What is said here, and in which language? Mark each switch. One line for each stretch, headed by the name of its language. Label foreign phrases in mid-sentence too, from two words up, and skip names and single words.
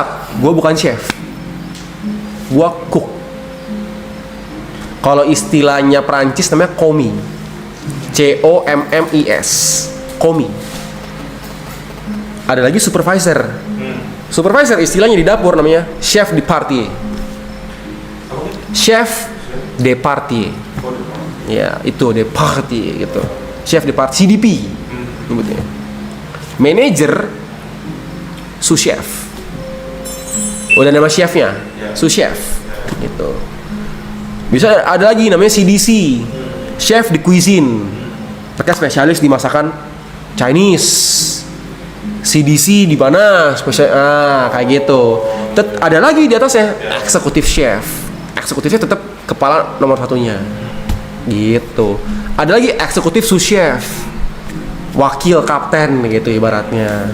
Indonesian: Gua bukan chef. Gua cook. Kalau istilahnya Perancis namanya commis. COMMIS. Commis. Ada lagi supervisor. Supervisor istilahnya di dapur namanya
French: chef de partie. Chef de partie.
Indonesian: Ya, itu
French: de partie
Indonesian: gitu.
French: Chef de partie,
Indonesian: CDP nyebutnya. Manager
French: sous chef.
Indonesian: Udah nama chefnya,
French: sous chef
Indonesian: gitu. Bisa ada lagi namanya CDC,
French: chef de cuisine.
Indonesian: Mereka spesialis di masakan Chinese. CDC di mana? Kayak gitu. Ada lagi di atasnya eksekutif chef. Eksekutifnya tetap kepala nomor satunya. Gitu. Ada lagi eksekutif
French: sous chef.
Indonesian: Wakil kapten gitu ibaratnya.